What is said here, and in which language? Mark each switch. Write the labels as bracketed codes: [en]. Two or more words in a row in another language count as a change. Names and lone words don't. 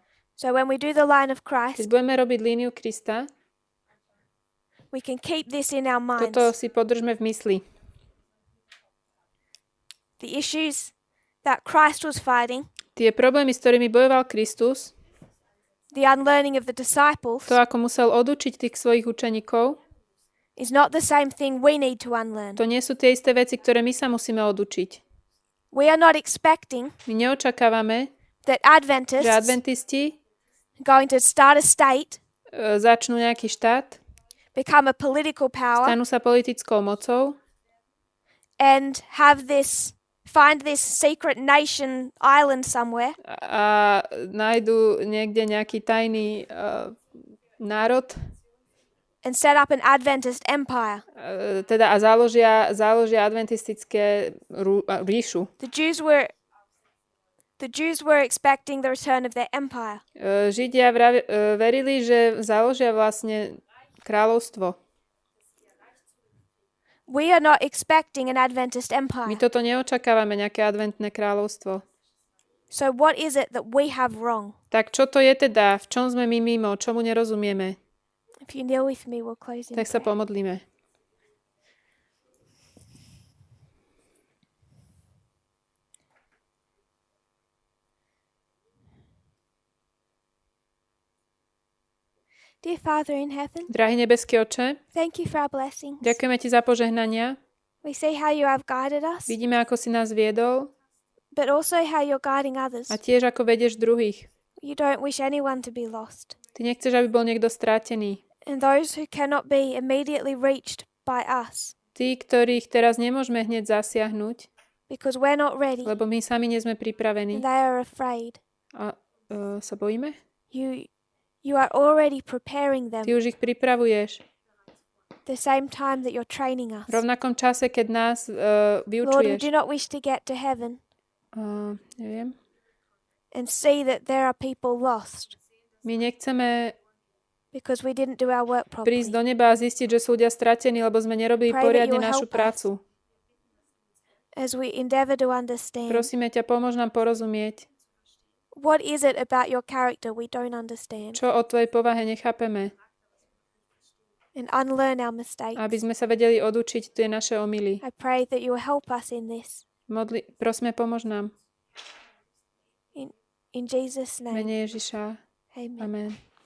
[en] So when we do the line of [sk] Keď [en] Christ, [sk] budeme robiť líniu Krista, [en] we can keep this in our minds. [sk] toto si podržme v mysli. [en] The issues that Christ was fighting, [sk] Tie problémy, s ktorými bojoval Kristus, [en] the unlearning of the disciples, [sk] to, ako musel odučiť tých svojich učeníkov, [en] is not the same thing we need to unlearn. [sk] to nie sú tie isté veci, ktoré my sa musíme odučiť. [en] We are not expecting [sk] My neočakávame, [en] that [sk] že [en] Adventists [sk] adventisti [en] going to start a state, [sk] začnú nejaký štát, [en] become a political power, [sk] stanú sa politickou mocou [en] and find this secret nation island somewhere [sk] a nájdu niekde nejaký tajný národ, [en] and set up an Adventist empire. [sk] teda a založia adventistické ríšu. [en] The Jews were expecting the return of their empire. [sk] Židia verili, že založia vlastne kráľovstvo. [en] We are not expecting an Adventist empire. [sk] My toto neočakávame, nejaké adventné kráľovstvo. [en] So what is it that we have wrong? [sk] Tak čo to je teda? V čom sme my mimo? Čomu nerozumieme? [en] If you kneel with me, we'll close in [sk] Tak sa [en] prayer. [sk] pomodlíme. [en] Dear Father in heaven, [sk] Drahý nebeský Oče, [en] thank you for our blessings. [sk] ďakujeme Ti za požehnania. [en] We see how you have guided us, [sk] Vidíme, ako si nás viedol [en] but also how you're guiding others. [sk] a tiež ako vedieš druhých. [en] You don't wish anyone to be lost. [sk] Ty nechceš, aby bol niekto strátený. [en] And those who cannot be immediately reached by us, [sk] Tí, ktorých teraz nemôžeme hneď zasiahnuť, [en] because we're not ready [sk] lebo my sami nie sme pripravení [en] and they are afraid. [sk] a sa bojíme. [en] You are already preparing them [sk] Ty už ich pripravuješ [en] the same time that you're training us. [sk] v rovnakom čase, keď nás [en] Lord, we [sk] vyučuješ. [en] do not wish to get to heaven [sk] Neviem. [en] and see that there are people lost [sk] My nechceme [en] because we didn't do our work [sk] prísť do [en] properly. [sk] neba a zistiť, že sú ľudia stratení, lebo sme nerobili [en] Pray that [sk] poriadne [en] you will [sk] našu [en] help us. [sk] prácu. [en] As we endeavor to understand, [sk] Prosíme ťa, pomôž nám porozumieť, [en] what is it about your character we don't understand, [sk] čo o tvojej povahe nechápeme, [en] and unlearn our mistakes. [sk] aby sme sa vedeli odučiť tie naše omily. [en] I pray that you will help us in this. [sk] Prosme, pomôž nám. [en] In Jesus' [sk] V [en] name, [sk] mene Ježiša. [en] amen. [sk] Amen.